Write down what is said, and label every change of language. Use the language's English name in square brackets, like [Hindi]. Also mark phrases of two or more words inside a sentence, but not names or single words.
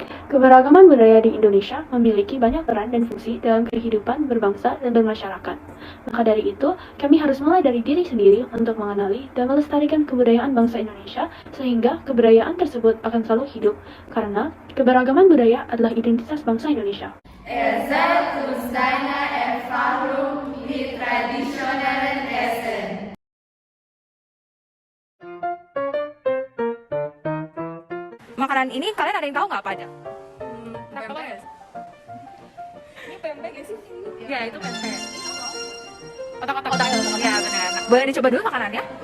[Indonesian] Keberagaman budaya di Indonesia memiliki banyak peran dan fungsi dalam kehidupan berbangsa dan bermasyarakat. Maka dari itu, kami harus mulai dari diri sendiri untuk mengenali dan melestarikan kebudayaan bangsa Indonesia sehingga kebudayaan tersebut akan selalu hidup karena keberagaman budaya adalah identitas bangsa Indonesia. [German] Erzählt uns deine Erfahrung mit traditionellen Essen. [Indonesian] Makanan ini kalian ada yang tahu nggak apa aja? Pempek. Ini pempek ya sih? Ya itu pempek. Otak-otak. Ya benar. Boleh dicoba dulu makanannya?